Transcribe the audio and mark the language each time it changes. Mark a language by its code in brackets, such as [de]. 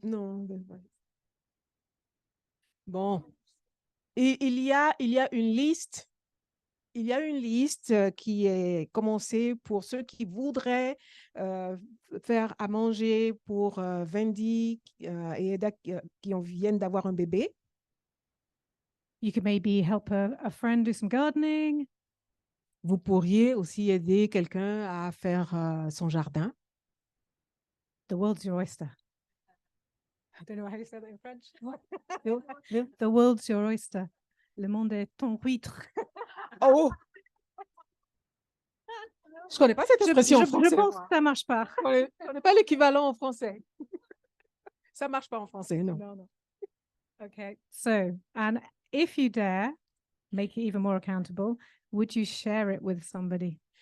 [fr] non bon et il y a une liste. Il y a une liste qui est commencée pour ceux qui voudraient faire à manger pour Vendi et Edda qui viennent d'avoir un bébé. [en] You could maybe help a friend do some gardening. [fr] Vous pourriez aussi aider quelqu'un à faire son jardin. [en] The world's your oyster. I don't know how you say that in French. The world's your oyster. [fr] Le monde est ton huître. Oh! Je ne connais pas cette expression en français. Je pense moi. que ça marche pas. Je ne connais pas l'équivalent en français. Ça ne marche pas en français, non. [en] No, no. Okay, so, and if you dare, make it even more accountable, would you share it with somebody?